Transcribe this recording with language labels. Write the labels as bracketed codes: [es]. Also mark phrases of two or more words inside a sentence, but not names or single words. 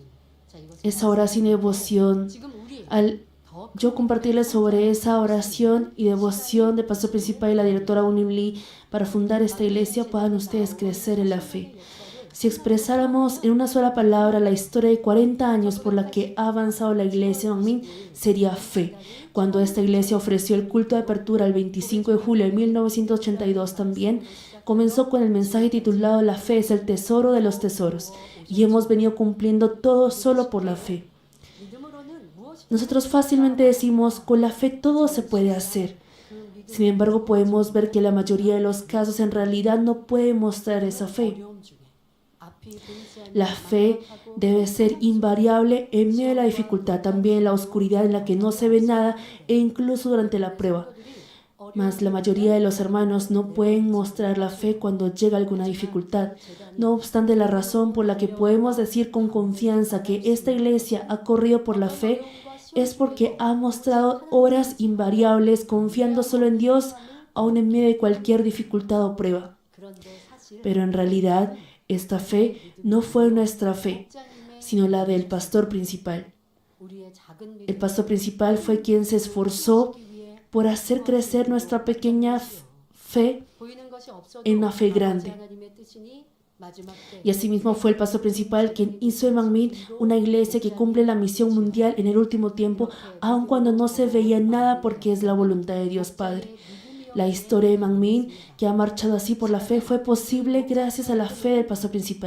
[ko] 자, 이것을 [es] Esa oración y devoción. [ko] 지금 우리 [es] Al yo compartirles sobre esa oración y devoción del pastor principal y la directora Unili para fundar esta iglesia, puedan ustedes crecer en la fe. Si expresáramos en una sola palabra la historia de 40 años por la que ha avanzado la iglesia Manmin, sería fe. Cuando esta iglesia ofreció el culto de apertura el 25 de julio de 1982 también, comenzó con el mensaje titulado La fe es el tesoro de los tesoros, y hemos venido cumpliendo todo solo por la fe. [ko] 믿음으로는 무엇이 [es] Nosotros fácilmente decimos, con la fe todo se puede hacer. Sin embargo, podemos ver que la mayoría de los casos en realidad no puede mostrar esa fe. [ko] 어려움 중에 앞이 보이지 않는 [es] La fe debe ser invariable en medio de la dificultad, también en la oscuridad en la que no se ve nada e incluso durante la prueba. Mas la mayoría de los hermanos no pueden mostrar la fe cuando llega alguna dificultad. No obstante, la razón por la que podemos decir con confianza que esta iglesia ha corrido por la fe es porque ha mostrado obras invariables confiando solo en Dios, aun en medio de cualquier dificultad o prueba. [ko] 그런데 사실 [es] Pero en realidad, esta fe no fue nuestra fe, sino la del pastor principal. [ko] 우리의 작은 [es] El pastor principal fue quien se esforzó por hacer crecer nuestra pequeña fe [ko] 보이는 것이 없어도 [es] en una fe grande. [ko] 하나님의 뜻이니 마지막 때 [es] Y asimismo fue el pastor principal quien hizo en Manmin una iglesia que cumple la misión mundial en el último tiempo, aun cuando no se veía nada porque es la voluntad de Dios Padre. La historia de Manmin, que ha marchado así por la fe, fue posible gracias a la fe del pastor principal.